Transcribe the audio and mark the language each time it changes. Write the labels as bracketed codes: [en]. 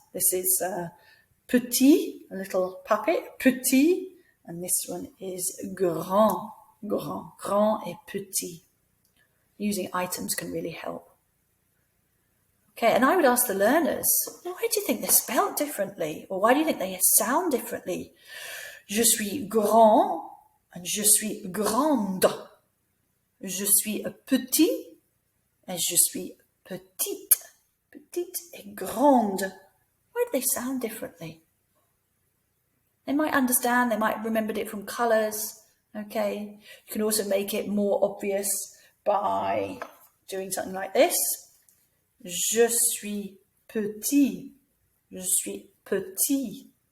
[en] This is petit, a little puppet, petit, and this one is grand, grand, [fr] grand et petit. [en] Using items can really help. Okay, and I would ask the learners, why do you think they're spelled differently? Or why do you think they sound differently? [fr] Je suis grand, and je suis grande. Je suis petit and je suis petite. Petite et grande. [en] Why do they sound differently? They might understand, they might have remembered it from colours, okay? You can also make it more obvious by doing something like this. [fr] Je suis petit. Je suis petit.